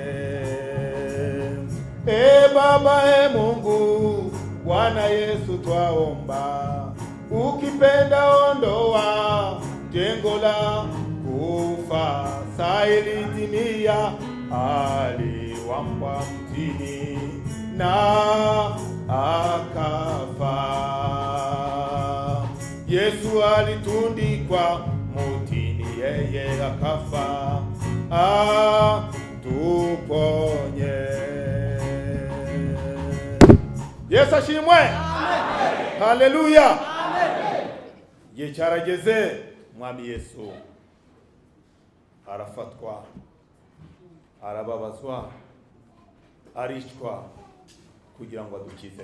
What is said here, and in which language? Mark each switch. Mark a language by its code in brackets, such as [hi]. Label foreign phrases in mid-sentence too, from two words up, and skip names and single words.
[sw] Baba Mungu, Bwana Yesu twaomba, ukipenda ondoa jengo la kufa, saa ilitimia, aliwambwa mtini na akafa. Yesu alitundikwa mtini, yeye akafa, atuponye. Yesu ashimwe. Amen. Haleluya. Amen. [rw] Igihe cyarageze, Mwami Yesu arafatwa, arababazwa, aricwa kugira ngo adukize.